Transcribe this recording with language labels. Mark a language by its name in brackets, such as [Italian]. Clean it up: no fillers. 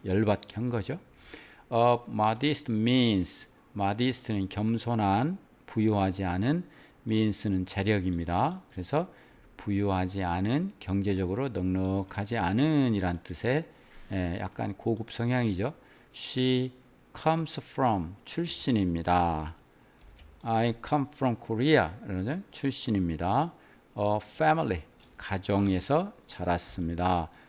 [Korean] 열받게 한 거죠. modest means modest는 겸손한 부유하지 않은 means는 재력입니다. 그래서 부유하지 않은 경제적으로 넉넉하지 않은 이란 뜻의 약간 고급 성향이죠. [English] She comes from [Korean] 출신입니다. [English] I come from Korea [Korean] 출신입니다. family 가정에서 자랐습니다.